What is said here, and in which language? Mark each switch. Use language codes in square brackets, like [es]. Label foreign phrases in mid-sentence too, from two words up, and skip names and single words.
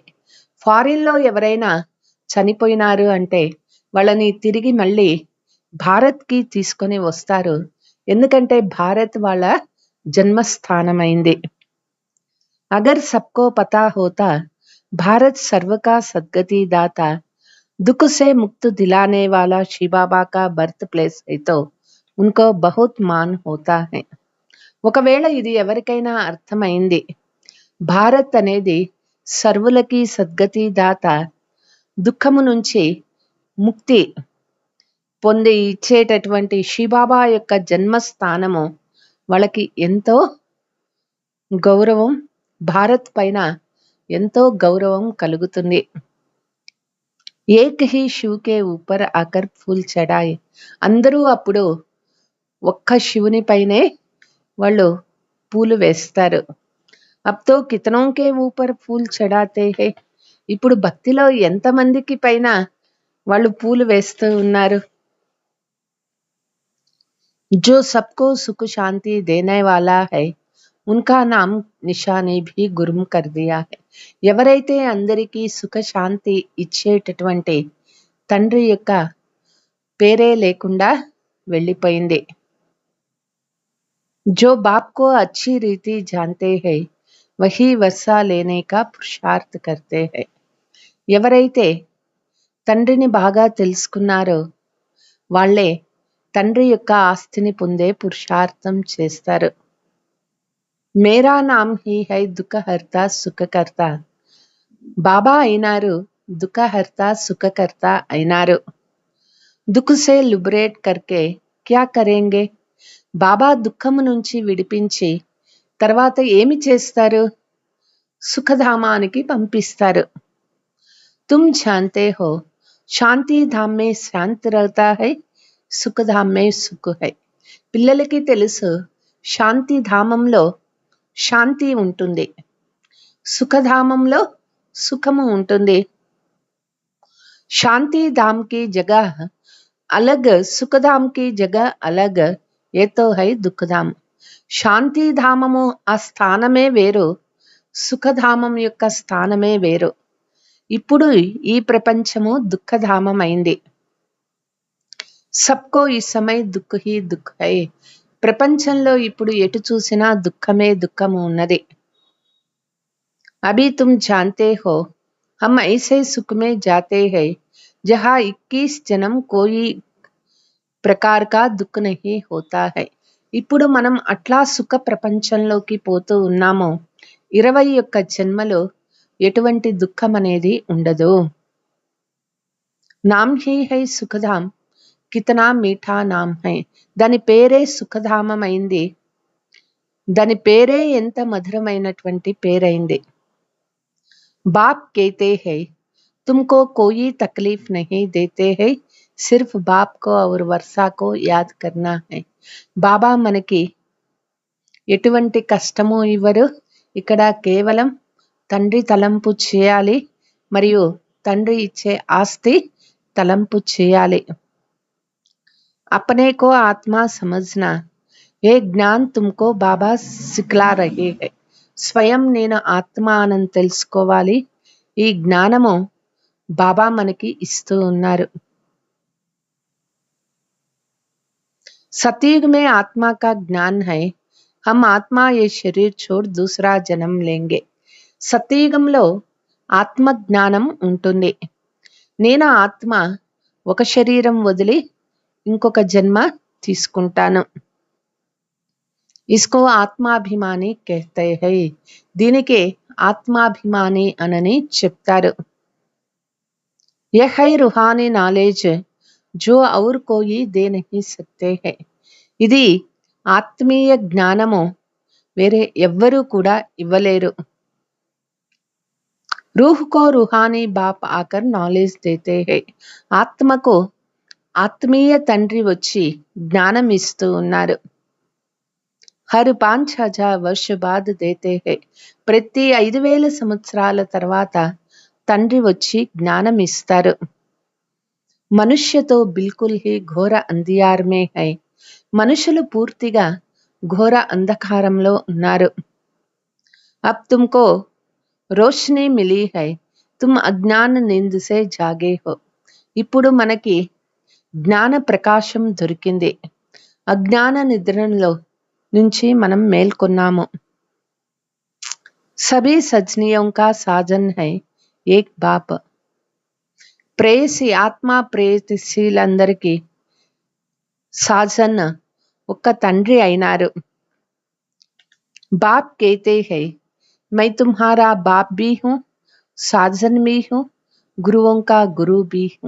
[te] ఫారిన్ లో ఎవరైనా చనిపోయినారు అంటే వాళ్ళని తిరిగి మళ్ళీ భారత్ కి తీసుకొని వస్తారు. ఎందుకంటే భారత్ వాళ్ళ జన్మస్థానమైంది. [hi] अगर सबको पता होता भारत सर्व का सद्गति दाता दुख से मुक्त दिलाने वाला शिव बाबा का बर्थ प्लेस है तो उनको बहुत मान होता है. [te] ఒకవేళ ఇది ఎవరికైనా అర్థమైంది, భారత్ అనేది సర్వులకి సద్గతి దాత, దుఃఖము నుంచి ముక్తి పొంది ఇచ్చేటటువంటి శివబాబా యొక్క జన్మస్థానము, వాళ్ళకి ఎంతో గౌరవం, భారత్ పైన ఎంతో గౌరవం కలుగుతుంది. [hi] एक ही शिव के ऊपर आकर फूल चढ़ाए. [te] అందరూ అప్పుడు ఒక్క శివుని పైనే వాళ్ళు పూలు వేస్తారు. [hi] अब तो कितनों के ऊपर फूल चढ़ाते हैं. [te] ఇప్పుడు భక్తిలో ఎంతమందికి పైన వాళ్ళు పూలు వేస్తూ ఉన్నారు. [hi] जो सबको सुख शांति देने वाला है उनका नाम निशानी भी गुरुम कर दिया है. [te] ఎవరైతే అందరికీ సుఖ శాంతి ఇచ్చేటటువంటి తండ్రి యొక్క పేరే లేకుండా వెళ్ళిపోయింది. [hi] जो बाप को अच्छी रीति जानते हैं वही वर्षा लेने का पुरुषार्थ करते हैं. [te] ఎవరైతే తండ్రిని బాగా తెలుసుకున్నారో వాళ్ళే తండ్రి యొక్క ఆస్తిని పొందే పురుషార్థం చేస్తారు. [hi] मेरा नाम ही है दुःखहर्ता सुखकर्ता. [te] బాబా అయినారు, దుఃఖహర్త సుఖకర్త అయినారు. [hi] दुःख से लिबरेट करके क्या करेंगे. [te] బాబా దుఃఖము నుంచి విడిపించి తర్వాత ఏమి చేస్తారు? సుఖధామానికి పంపిస్తారు. [hi] तुम जानते हो शांति धाम में शांति रहता है, सुखधाम में सुख है. [te] పిల్లలకి తెలుసు శాంతి ధామంలో శాంతి ఉంటుంది, సుఖధామంలో సుఖము ఉంటుంది. [hi] शांति धाम की जगह अलग, सुखधाम की जगह अलग, ये तो है दुःखधाम. [te] శాంతి ధామము ఆ స్థానమే వేరు, సుఖధామం యొక్క స్థానమే వేరు. ఇప్పుడు ఈ ప్రపంచము దుఃఖధామం అయింది. [hi] सबको इस समय दुःख ही दुःख है. [te] ప్రపంచంలో ఇప్పుడు ఎటు చూసినా దుఃఖమే దుఃఖము ఉన్నది. [hi] अभी तुम जानते हो हम ऐसे सुख में जाते हैं जहाँ 21 जन्म कोई प्रकार का दुःख नहीं होता है. [te] ఇప్పుడు మనం అట్లా సుఖ ప్రపంచంలోకి పోతూ ఉన్నాము. 21 జన్మలో ఎటువంటి దుఃఖం అనేది ఉండదు. [hi] नाम ही है सुखधाम कितना मीठा नाम है. [te] దాని పేరే సుఖధామం అయింది, దాని పేరే ఎంత మధురమైనటువంటి పేరైంది. [hi] बाप कहते हैं तुमको कोई तकलीफ नहीं देते हैं, सिर्फ बाप को और वर्सा को याद करना है. [te] బాబా మనకి ఎటువంటి కష్టము ఇవ్వరు. ఇక్కడ కేవలం తండ్రి తలంపు చేయాలి, మరియు తండ్రి ఇచ్చే ఆస్తి తలంపు చేయాలి. [hi] अपने को आत्मा समझना ये ज्ञान तुमको बाबा सिखला रहे हैं. [te] స్వయం నేను ఆత్మ అని తెలుసుకోవాలి, ఈ జ్ఞానము బాబా మనకి ఇస్తూ ఉన్నారు. [hi] सतयुग में आत्मा का ज्ञान है, हम आत्मा ये शरीर छोड़ दूसरा जन्म लेंगे. [te] సత్యయుగంలో ఆత్మ జ్ఞానం ఉంటుంది. నేను ఆత్మ ఒక శరీరం వదిలి ఇంకొక జన్మ తీసుకుంటాను. [hi] इसको आत्माभिमानी कहते हैं. [te] దీనికే ఆత్మాభిమాని అనని చెప్తారు. [hi] यह है रूहानी नॉलेज जो और कोई दे नहीं सकते है. [te] ఇది ఆత్మీయ జ్ఞానము, వేరే ఎవ్వరూ కూడా ఇవ్వలేరు. [hi] रूह को रूहानी बाप आकर नॉलेज देते हैं. [te] ఆత్మకు ఆత్మీయ తండ్రి వచ్చి జ్ఞానం ఇస్తూ ఉన్నారు. [hi] हर 5000 वर्ष बाद देते हैं. [te] ప్రతి 5000 సంవత్సరాల తర్వాత తండ్రి వచ్చి జ్ఞానం ఇస్తారు. [hi] मनुष्य तो बिल्कुल ही घोर अंधियार में हैं. [te] మనుషులు పూర్తిగా ఘోర అంధకారంలో ఉన్నారు. [hi] अब तुमको रोशनी मिली है, तुम अज्ञान नींद से जागे हो. [te] ఇప్పుడు మనకి జ్ఞాన ప్రకాశం దొరికింది. అజ్ఞాన నిద్రలో నుంచి మనం మేల్కొన్నాము. [hi] सभी सजनियों का साजन है एक बाप. [te] ప్రేయసి ఆత్మ ప్రేయసీలందరికీ సాజన్ ఒక్క తండ్రి అయినారు. [hi] बाप कहते हैं मैं तुम्हारा बाप भी हूँ, साजन भी हूँ, गुरुओं का गुरु भी हूँ.